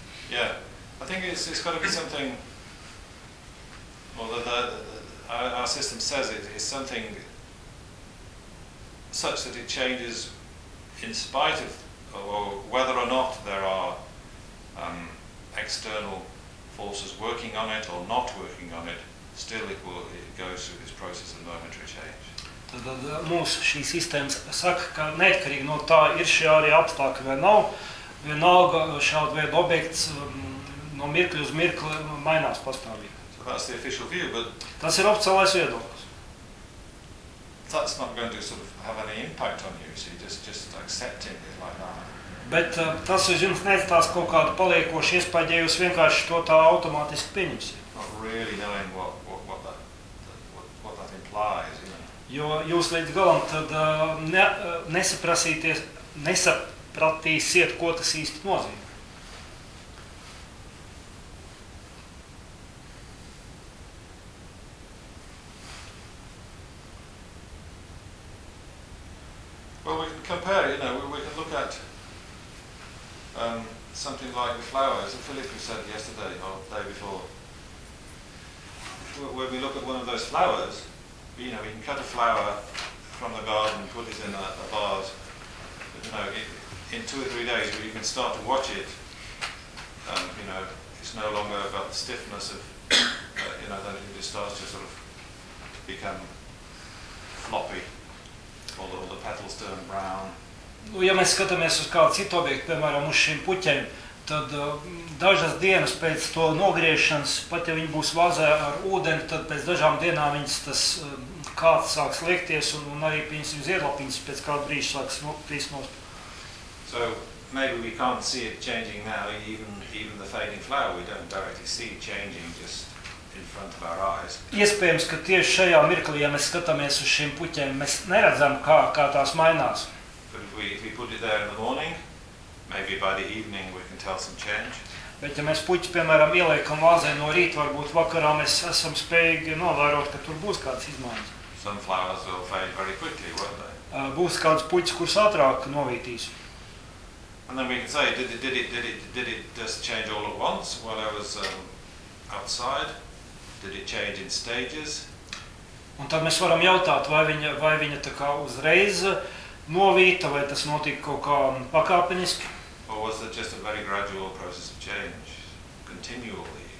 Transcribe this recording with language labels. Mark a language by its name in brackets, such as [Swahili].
[English] Yeah, I think it's got to be something. Well, our system says it is something such that it changes in spite of, or whether or not there are external forces working on it or not working on it, still it goes through this process of momentary change. [Latvian] Tad mūsu šī sistēmas saka, ka neatkarīgi no tā ir šie arī apstākļi vai nav, vienalga šādu veidu objekts no mirkļa uz mirkli mainās pastāvīgi. [English] That's the official view, but [Latvian] tas ir oficiālais viedoklis. [English] That's not going to sort of have any impact on you, so you just accept it like that. [Latvian] Bet tas uz jums neatstās kaut kādu paliekošu iespaidu, ja jūs vienkārši to tā automātiski pieņemsiet. [English] Not really knowing what that implies, you know. [Latvian] Jo jūs līdz galam tad nesapratīsiet, ko tas īsti nozīmē. [English] Well, we can compare, you know, we can look at something like the flowers, and Philip said yesterday, or the day before, when we look at one of those flowers, you know, we can cut a flower from the garden, put it in a vase, but, you know, in 2 or 3 days, we can start to watch it, you know, it's no longer about the stiffness of, you know, then it just starts to sort of become floppy. All the petals turn brown. [Latvian] Nu, ja mēs skatāmies uz kādu citu objektu, piemēram, uz šiem puķiem, tad dažas dienas pēc to nogriešanas, pat ja viņi būs vāzē ar ūdeni, tad pēc dažām dienām viņas tas kāds sāks liekties un arī pieņemsim ziedlapiņas pēc kāda brīža sāks krist nost. [English] So maybe we can't see it changing now, even the fading flower, we don't directly see it changing, just in front of our eyes. [Latvian] Iespējams, ka tieši šajā mirklī, ja mēs skatāmies uz šiem puķiem, mēs neredzam, kā tās mainās. [English] But if we put it there in the morning, maybe by the evening we can tell some change. [Latvian] Bet ja mēs puķi, piemēram, ieliekam vāzē no rīta, varbūt vakarā mēs esam spējīgi novērot, ka tur būs kāds izmaiņas. [English] Some flowers will fade very quickly, won't they? [Latvian] Būs kāds puķis, kurs ātrāk novītīs. [English] And then we can say, did it just change all at once while I was outside? Did it change in stages? [Latvian] Un tad mēs varam jautāt, vai viņa tā kā uzreiz novīta, vai tas notika kaut kā pakāpeniski? [English] Or was it just a very gradual process of change, continually?